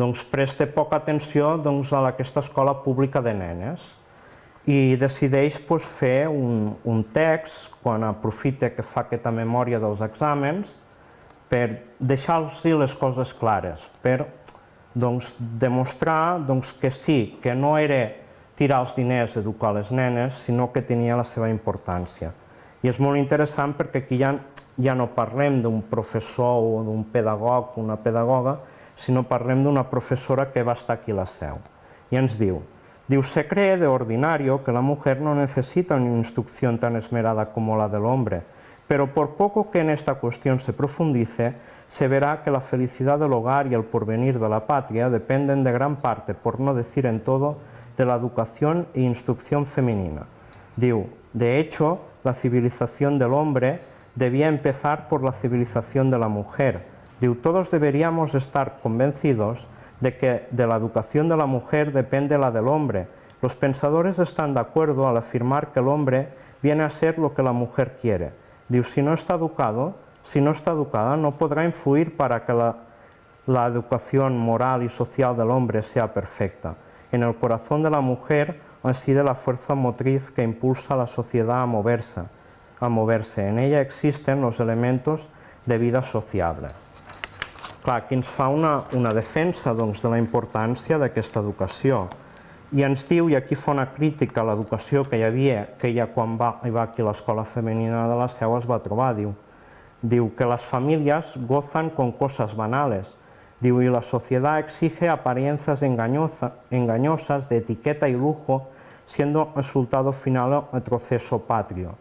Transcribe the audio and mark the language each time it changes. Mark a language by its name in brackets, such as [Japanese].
[Catalan] presta poca atenció a aquesta escola pública de nenes i decideix fer un text, quan aprofita que fa aquesta memòria dels exàmens, per deixar-los les coses clares, per demostrar que sí, que no era tirar els diners a educar les nenes, sinó que tenia la seva importància. I és molt interessant perquè aquí ja no parlem d'un professor o d'un pedagog o una pedagoga, sinó parlem d'una professora que va estar aquí a la Seu. [Spanish] I ens diu, se cree de ordinario que la mujer no necesita una instrucción tan esmerada como la del hombre, pero por poco que en esta cuestión se profundice, se verá que la felicidad del hogar y el porvenir de la patria dependen de gran parte, por no decir en todo, de la educación e instrucción femenina. Diu, de hecho, la civilización del hombre debía empezar por la civilización de la mujer. Diu, todos deberíamos estar convencidos de que de la educación de la mujer depende la del hombre. Los pensadores están de acuerdo al afirmar que el hombre viene a ser lo que la mujer quiere. Diu, si no está educada, no podrá influir para que la educación moral y social del hombre sea perfecta. En el corazón de la mujer reside la fuerza motriz que impulsa a la sociedad a moverse. En ella existen los elementos de vida sociable. [Catalan] Clar, aquí ens fa una defensa de la importància d'aquesta educació. I ens diu, i aquí fa una crítica a l'educació que hi havia, que ella quan va arribar aquí a l'escola femenina de la Seu es va trobar, diu que [Spanish] las familias gozan con cosas banales, [Catalan] diu, [Spanish] y la sociedad exige apariencias engañosas de etiqueta y lujo, siendo resultado final el retroceso patrio.